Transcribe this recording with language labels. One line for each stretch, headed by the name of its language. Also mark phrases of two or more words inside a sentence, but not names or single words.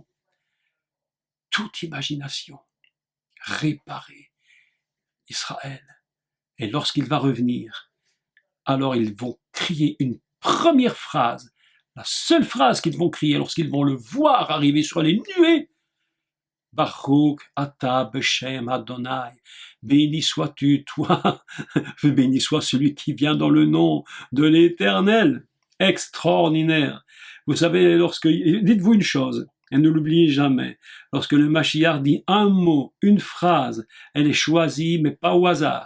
French: Toute imagination. Réparer Israël. Et lorsqu'il va revenir, alors ils vont crier une première phrase. La seule phrase qu'ils vont crier lorsqu'ils vont le voir arriver sur les nuées.
Hebrew: ברוך אתה בשם אדוני.
French: Béni sois-tu, toi, béni soit celui qui vient dans le nom de l'Éternel. Extraordinaire. Vous savez, dites-vous une chose, et ne l'oubliez jamais, lorsque le Mashiach dit un mot, une phrase, elle est choisie, mais pas au hasard.